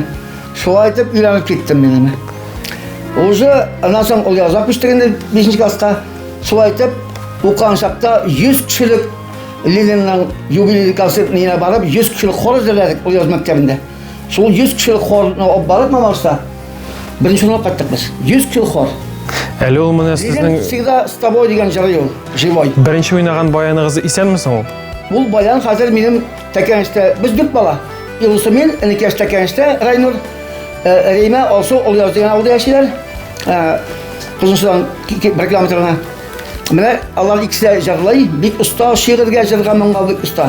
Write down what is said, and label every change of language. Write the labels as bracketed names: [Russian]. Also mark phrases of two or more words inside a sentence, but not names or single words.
[Tatar] Шулай итеп өйрәнеп киттем мин. Уже аннан соң ул язак бештергәндә 5нче класста шулай итеп укыган чакта 100 кешелек Ленинның юбилей концертына барып 100 кешелек хор әзерләдек ул яз мәктәбендә. Шул 100 кешелек хорны алып барып Мамадышта беренче урынга кайттык без. 100 кешелек хор. Әле ул менә сезнең [Russian] всегда с тобой [Tatar] дигән җыры ул, живой. Беренче уйнаган баяныгыз исәнмесең ул? Ул баян хәзер минем Тәкәнештә, без 4 бала. Юлысы мин, Энекәш Тәкәнештә, Райнур, Рейма, алсу ул язган авылда яшиләр. Кызылчадан 1 километрына. Менә алар икесе дә җырлый, бик оста, шигырьгә җырга моңга бик оста.